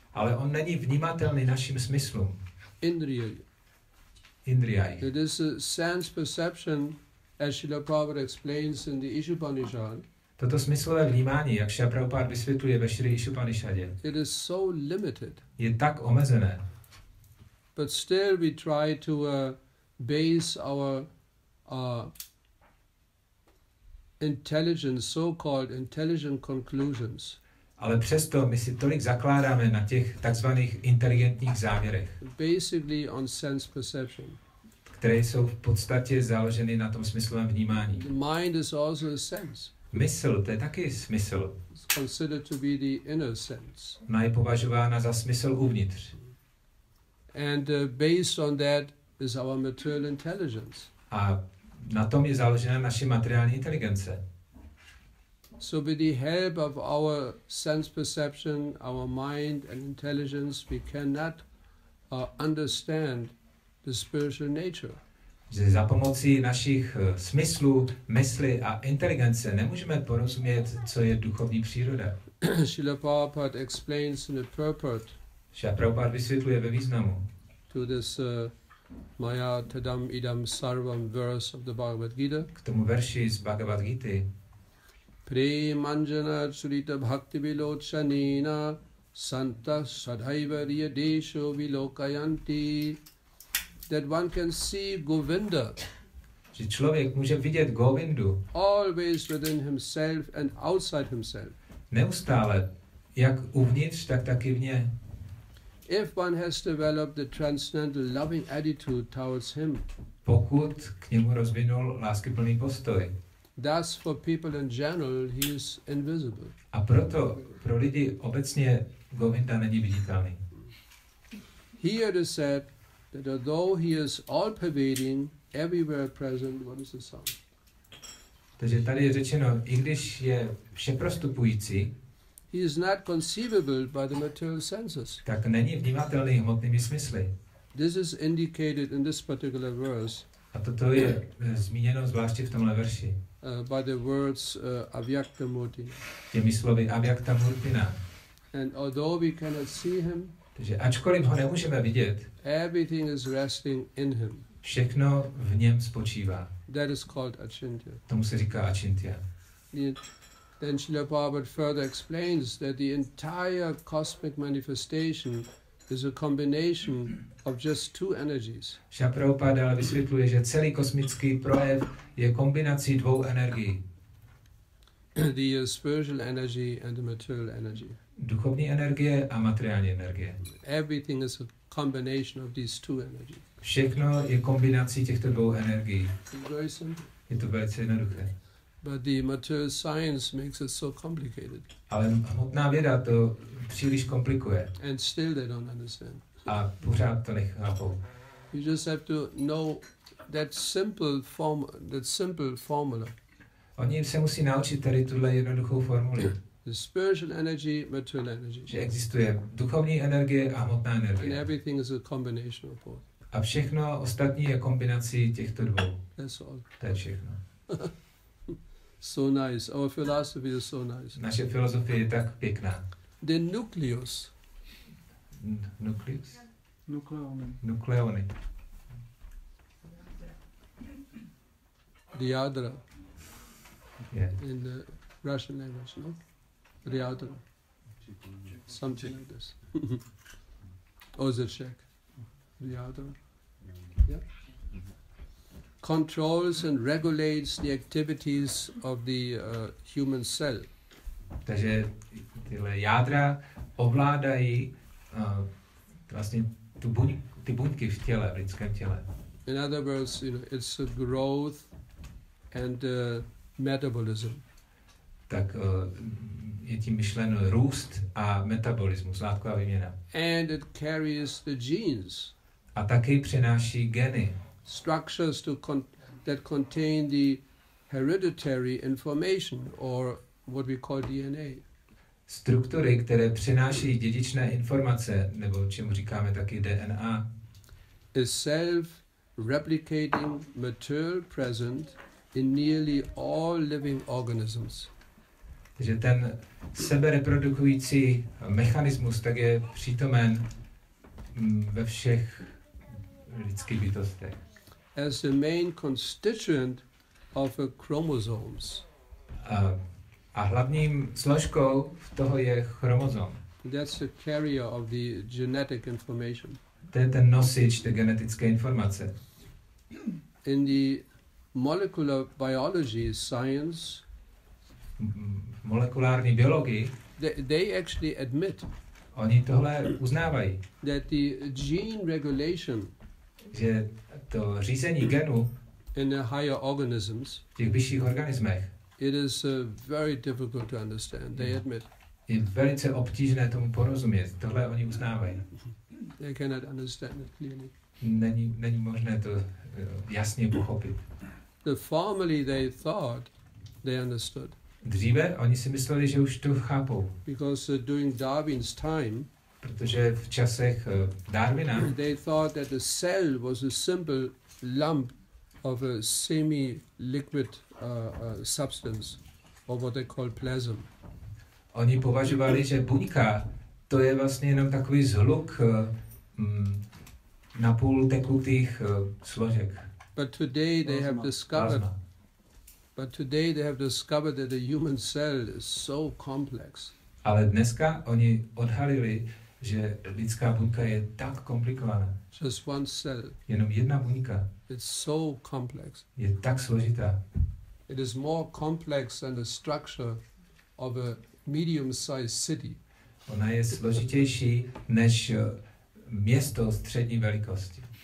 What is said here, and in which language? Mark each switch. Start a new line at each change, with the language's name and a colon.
Czech: Ale on není vnímatelný našim smyslům.
Sanskrit: Indriyai. Indriyai.
English: It is a sense perception, as Srila Prabhupada explains in the Ishopanishad.
Czech: Toto smyslové vnímání, jak Srila Prabhupada vysvětluje ve Šri Ishopanishadě,
English: it is so limited.
Czech: Je tak omezené.
English: But still we try to base our intelligence, so-called intelligent conclusions.
Czech: Ale přesto my si tolik zakládáme na těch takzvaných inteligentních závěrech.
English: Basically on sense perception.
Czech: Které jsou v podstatě založeny na tom smyslovém vnímání.
English: The mind is also a sense.
Czech: Mysl, to je taky smysl.
English: It's considered to be the inner sense.
Czech: Ona je považována za smysl uvnitř.
English: And based on that is our material intelligence.
Czech: A na tom je založena naše materiální inteligence.
English: So with the help of our sense perception, our mind and intelligence, we cannot understand the spiritual nature.
Czech: Že za pomocí našich smyslů, mysli a inteligence nemůžeme porozumět, co je duchovní příroda.
English: Srila Prabhupada explains in the purport.
Czech: Srila Prabhupada vysvětluje ve významu.
English: To this
Sanskrit: Maya Tadam Idam Sarvam
English: verse of the Bhagavad Gita.
Czech: K tomu verši z Bhagavad Gity.
Sanskrit: Premanjana Churita Bhakti Vilochanina Santa Sadhaiva Desho Vilokayanti.
English: That one can see Govinda.
Czech: Že člověk může vidět Govindu.
English: Always within himself and outside himself.
Czech: Neustále, jak uvnitř, tak taky vně.
English: If one has developed the transcendental loving attitude towards him.
Czech: Pokud k němu rozvinul láskyplný postoj.
English: Thus for people in general he is invisible.
Czech: A proto pro lidi obecně Govinda není viditelný.
English: Here it is said that although he is all pervading, everywhere present, what is the sound?
Czech: Takže tady je řečeno, i když je všeprostupující,
English: he is not conceivable by the material senses.
Czech: Tak není vnímatelný hmotnými smysly.
English: This is indicated in this particular verse.
Czech: A toto je zmíněno zvláště v tomhle verši.
English: By the words avyakta murti.
Czech: Těmi slovy avyakta murtina.
English: And although we cannot see him,
Czech: takže ačkoliv ho nemůžeme vidět,
English: everything is resting in him.
Czech: Všechno v něm spočívá.
English: That is called achintya.
Czech: Tomu se říká achintya.
English: Then Srila Prabhupada further explains that the entire cosmic manifestation is a combination of just two energies.
Czech: Srila Prabhupada ale vysvětluje, že celý kosmický projev je kombinací dvou energií.
English: The spiritual energy and the material energy.
Czech: Duchovní energie a materiální energie.
English: Everything is a combination of these two energies.
Czech: Všechno je kombinací těchto dvou energií.
English: Very simple.
Czech: Je to velice jednoduché.
English: But the material science makes it so complicated.
Czech: Ale hmotná věda to příliš komplikuje.
English: And still they don't understand.
Czech: A pořád to nechápou.
English: You just have to know that simple formula.
Czech: Oni se musí naučit tady tuhle jednoduchou formuli.
English: The spiritual energy, material energy.
Czech: Že existuje duchovní energie a hmotná
English: And
Czech: energie.
English: everything is a combination of both.
Czech: A všechno ostatní je kombinací těchto dvou.
English: That's all.
Czech: To je všechno.
English: So nice. Our philosophy is so nice.
Czech: Naše filozofie je tak pěkná.
English: The nucleus. Nucleus?
Czech: Nukleony. Nukleony.
English: The yadra Yeah. in the Russian language, no? The yadra. Something like this. Or the Czech. The yadra. Yeah. Controls and regulates the activities of the human cell.
Czech: Takže tyhle jádra ovládají vlastně ty buňky v těle, v lidském těle.
English: In other words, it's a growth and metabolism.
Czech: Tak je tím myšleno růst a metabolismus, látková výměna.
English: And it carries the genes.
Czech: A taky přináší geny.
English: Structures that contain the hereditary information, or what we call DNA.
Czech: Struktury, které přináší dědičné informace, nebo čemu říkáme taky DNA.
English: A self-replicating material present in nearly all living organisms.
Czech: Takže ten sebereprodukující mechanismus tak je přítomen ve všech lidských bytostech.
English: As the main constituent of a chromosomes.
Czech: A hlavním složkou toho je chromozom.
English: That's the carrier of the genetic information.
Czech: To je ten nosič té genetické informace.
English: In the molecular biology science,
Czech: molekulární biologii,
English: they actually admit
Czech: oni tohle uznávají.
English: That the gene regulation
Czech: že to řízení genů
English: in the higher organisms,
Czech: v těch vyšších organismech,
English: it is very difficult to understand. They admit.
Czech: Je velice obtížné tomu porozumět. Tohle oni uznávají.
English: They cannot understand it clearly.
Czech: Není možné to jasně pochopit.
English: Formerly they thought they understood.
Czech: Dříve oni si mysleli, že už to chápou.
English: Because during Darwin's time,
Czech: protože v časech Darwina,
English: they thought that the cell was a simple lump of a semi-liquid substance, or what they call plasm.
Czech: Oni považovali, že buňka to je vlastně jenom takový zhluk napůl tekutých složek.
English: But today they have discovered that the human cell is so complex.
Czech: Ale dneska oni odhalili, že lidská buňka je tak komplikovaná.
English: Just one cell.
Czech: Jenom jedna buňka.
English: It's so complex.
Czech: Je tak složitá.
English: It is more complex than the structure of a medium-sized city.
Czech: Ona je složitější než město střední velikosti.